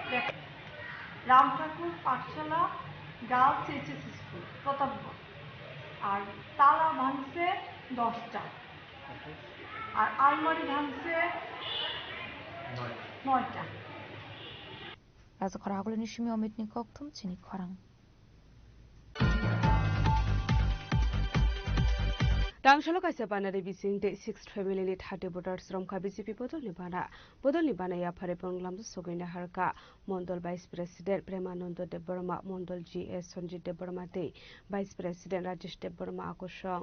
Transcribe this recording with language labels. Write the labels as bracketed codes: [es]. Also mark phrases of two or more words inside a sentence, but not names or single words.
[bn] রামঠাকুর পাঠশালা গার্লস এইচএস স্কুল প্রতাপগড় আর তালা ভাঙছে 10টা, আর আলমারি ভাঙছে 9টা। [trp] রাজখরা আগলে নিশমি অমিত নিকক থুম চিনি খরাং Dangshalo kaisa banari bising de 6th family ni 30 voters romkha BJP bodol ni bana ya phare panglam sogoina harka Mondol [en] Vice President [trp] Premanando Deborma Mondol GS Sanjit Deborma de [en] Vice President [trp] Rajesh Deborma akosong